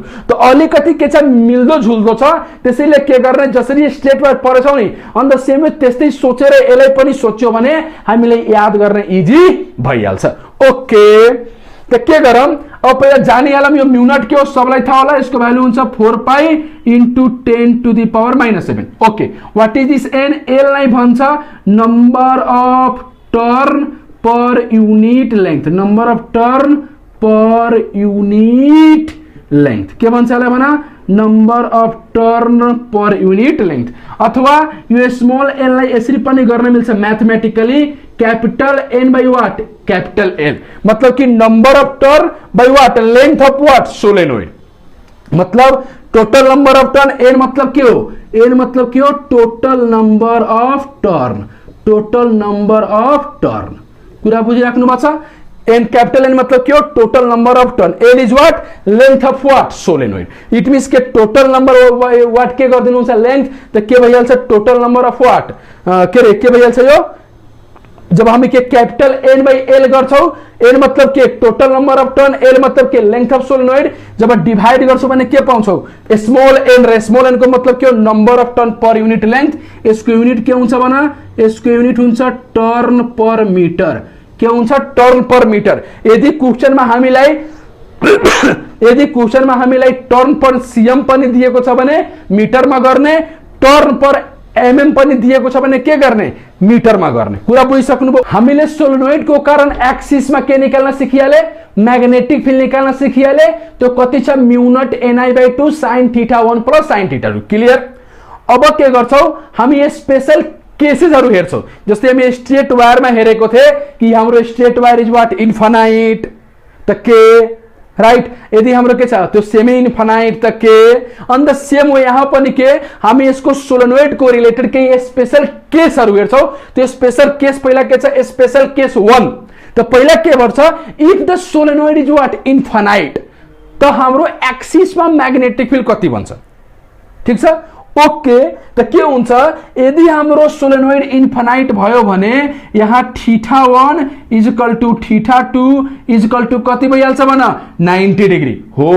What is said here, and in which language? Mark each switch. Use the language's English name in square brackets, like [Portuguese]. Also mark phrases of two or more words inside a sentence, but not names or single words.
[Nepali] त अलिकति के छ, मिल्दो झुल्दो छ। त्यसैले के गर्ने, जसरी [English] straight wire [Nepali] परेछौ नि, [English] on the same way [Nepali] त्यस्तै सोचेर यसलाई पनि सोच्यो भने हामीले याद गर्ने इजी भइहाल्छ। ओके, त के गरौँ, अब पहिला जानिहालौँ यो [English] mu naught [Nepali] के हो, सबलाई थाहा होला। यसको भ्यालु हुन्छ 4π × 10⁻⁷। [English] OK, what is this N, [Nepali] एललाई भन्छ [English] number of turn per unit length, number of turn per unit length. [Nepali] के भन्छ यसलाई भन, [English] number of turn per unit length. [Nepali] अथवा यो [English] small n [Nepali] लाई यसरी पनि गर्न मिल्छ [English] mathematically, capital N by what, capital L. मतलब कि number of turn by what, length of what, solenoid. मतलब total number of turn, एन मतलब [Nepali] के हो, [English] एन मतलब [Nepali] के हो, [English] total number of turn, total number of turn. [Nepali] कुरा बुझिराख्नु भएको छ। [English] एन कैपिटल एन [Nepali] मतलब के हो, [English] total number of turn. L is what, length of what, solenoid. it means के total number what [Nepali] के गरिदिनुहुन्छ, [English] लेंथ। [Nepali] त के भइहाल्छ, [English] total number of what, [Nepali] के भइहाल्छ यो, जब हामी के [English] capital N by L गर्छौ, एन मतलब के total number of turn, एल मतलब के length of solenoid. [Nepali] जब डिवाइड गर्छौ भने के पाउँछौ, [English] small n [Nepali] र [English] small n [Nepali] को मतलब के हो, [English] number of turn per unit length. [Nepali] यसको यूनिट के हुन्छ भन, यसको यूनिट हुन्छ [English] turn per meter. [Nepali] के हुन्छ, [English] turn per meter. [Nepali] यदि क्वेशनमा हामीलाई यदि क्वेशनमा हामीलाई [English] turn per cm [Nepali] पनि दिएको छ भने मिटरमा गर्ने, [English] turn per mm [Nepali] पनि दिएको छ भने के गर्ने, मिटरमा गर्ने। कुरा बुझिसक्नुभयो। हामीले सोलेनोइड को कारण एक्सिस में के निकाल्न सिकिहाले, [English] magnetic field [Nepali] निकाल्न सिकिहाले। त्यो कति छ, म्यु नट ni/2 sin θ1 प्लस sin θ2। क्लियर। अब के गर्छौ, हामी [English] special cases [Nepali] हेर्छौ। जस्तै हामी [English] straight wire [Nepali] में हेरेको थिए कि हाम्रो [English] straight wire is what, infinite. [Nepali] त के, राइट। यदि हाम्रो के छ त्यो [English] semi infinite [Nepali] त के। [English] on the same way [Nepali] यहाँ पनि के हामी यसको सोलेनोइडको रिलेटेड केही [English] special cases [Nepali] हेर्छौँ। त्यो [English] special case [Nepali] पहिला के छ, [English] special case [Nepali] 1। त पहिला के भन्छ, [English] if the solenoid is what infinite, [Nepali] त हाम्रो एक्सिसमा [English] magnetic field [Nepali] कति बन्छ, ठीक छ, ओके। त के हुन्छ, यदि हाम्रो सोलेनोइड इन्फानाइट भयो भने यहाँ θ1 [English] equal to [Nepali] θ2 [English] equal to [Nepali] कति भइहाल्छ भन, 90 डिग्री हो।